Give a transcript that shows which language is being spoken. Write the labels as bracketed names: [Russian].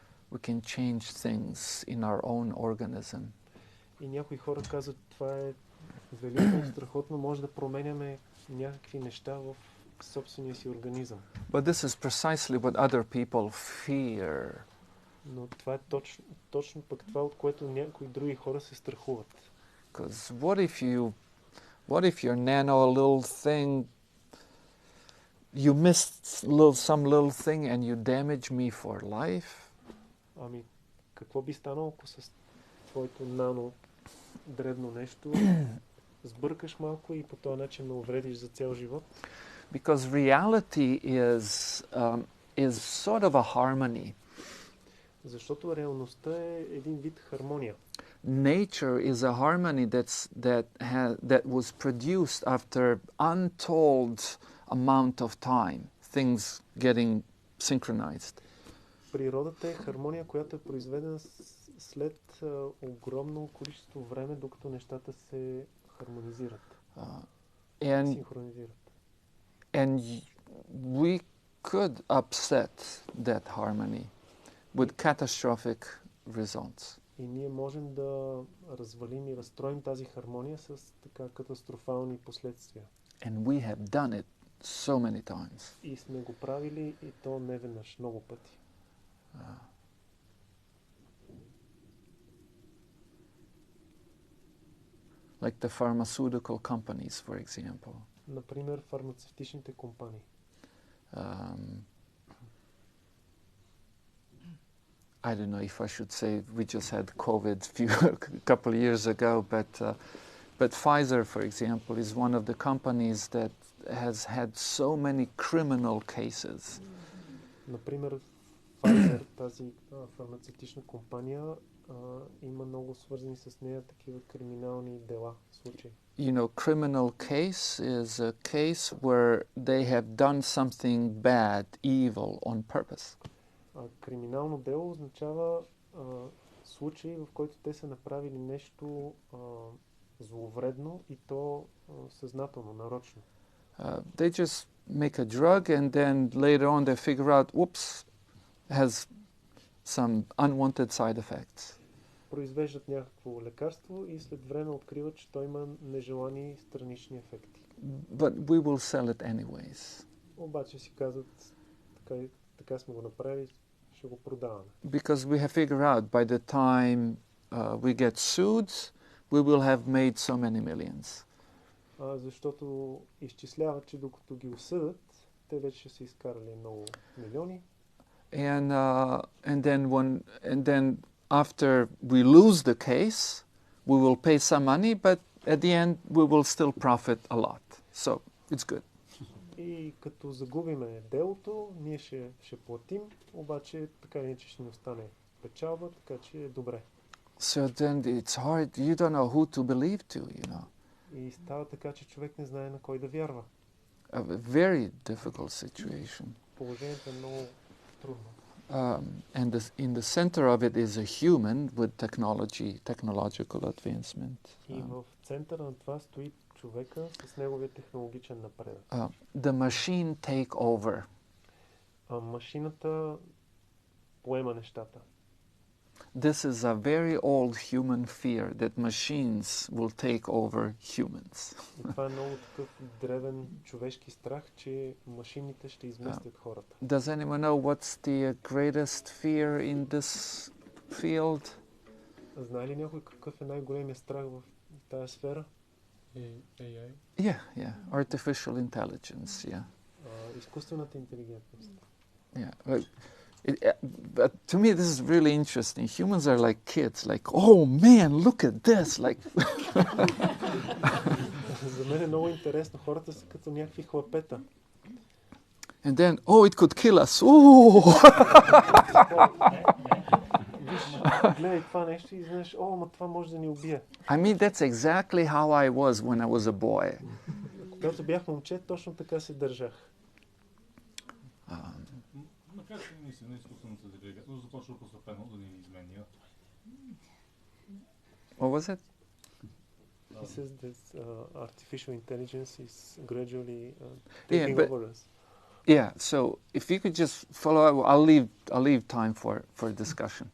[English] We can change things in our own organism. [Bulgarian] И някои хора казват, това е велико, страхотно, може да променяме някакви неща в собствения си организъм. [English] But this is precisely what other people fear. [Bulgarian] Но това е точно пък това, от което някои други хора се страхуват. [English] Because what if you're nano a little thing, you missed some little thing and you damage me for life? [Bulgarian] Ами, какво би станало, ако с твоето нано дребно нещо сбъркаш малко и по този начин ме увредиш за цял живот? [English] Because reality is sort of a harmony. [Bulgarian] Защото реалността е един вид хармония. [English] Nature is a harmony that was produced after untold amount of time, things getting synchronized. [Bulgarian] Природата е хармония, която е произведена след огромно количество време, докато нещата се хармонизират. Синхронизират. [English] And we could upset that harmony with catastrophic results. [Bulgarian] И ние можем да развалим и разстроим тази хармония с така катастрофални последствия. [English] And we have done it so many times. [Bulgarian] И сме го правили и то не веднъж, много пъти. [English] Like the pharmaceutical companies, for example. [Bulgarian] Например, фармацевтичните компании. [English] I don't know if I should say we just had COVID a couple of years ago, but Pfizer, for example, is one of the companies that has had so many criminal cases. [Bulgarian] Например, Pfizer, тази фармацевтична компания, има много свързани с нея такива криминални дела, случаи. [English] You know, criminal case is a case where they have done something bad, evil, on purpose. [Bulgarian] Криминално дело означава случай, в който те са направили нещо зловредно и то съзнателно, нарочно. [English] They just make a drug and then later on they figure out, whoops, has some unwanted side effects. [Bulgarian] Произвеждат някакво лекарство и след време откриват, че то има нежелани странични ефекти. [English] But we will sell it anyways. [Bulgarian] Обаче си казват, така сме го направили, ще го продаваме. [English] Because we have figured out by the time we get sued, we will have made so many millions. [Bulgarian] Защото изчисляват, че докато ги осъдат, те вече ще са изкарали много милиони. [English] And then after we lose the case, we will pay some money, but at the end we will still profit a lot. So it's good. [Bulgarian] И като загубиме делото, ние ще платим, обаче така или иначе ще ни остане печалба, така че е добре. [English] So then it's hard, you don't know who to believe to, you know. [Bulgarian] И става така, че човек не знае на кой да вярва. [English] A very difficult situation. [Bulgarian] Положението е много трудно. [English] And in the center of it is a human with technological advancement. [Bulgarian] И в центъра на това стои човека с неговия технологичен напредък. [English] The machine take over. [Bulgarian] Машината поема нещата. [English] This is a very old human fear that machines will take over humans. [Bulgarian] И това е много такъв древен човешки страх, че машините ще изместят хората. [English] Does anyone know what's the greatest fear in this field? [Bulgarian] Знае ли някой какъв е най-големият страх в тази сфера? [English] AI? Yeah. Artificial intelligence, yeah. [Bulgarian] Изкуствената интелигентност. [English] Yeah. But to me, this is really interesting. Humans are like kids, like, oh man, look at this, like. [Bulgarian] За мен е много интересно. Хората са като някакви хлапета. [English] And then, oh, it could kill us. Ooh! [Bulgarian] Виж, гледай това нещо и знаеш, ма това може да ни убие. [English] I mean, that's exactly how I was when I was a boy. [Bulgarian] Когато бях момче, точно така се държах. Макар че наистина изкуствената интелигентност започва постепенно да ни изменя. [English] What was it? He says that artificial intelligence is gradually taking over us. Yeah, so if you could just follow up, I'll leave time for discussion.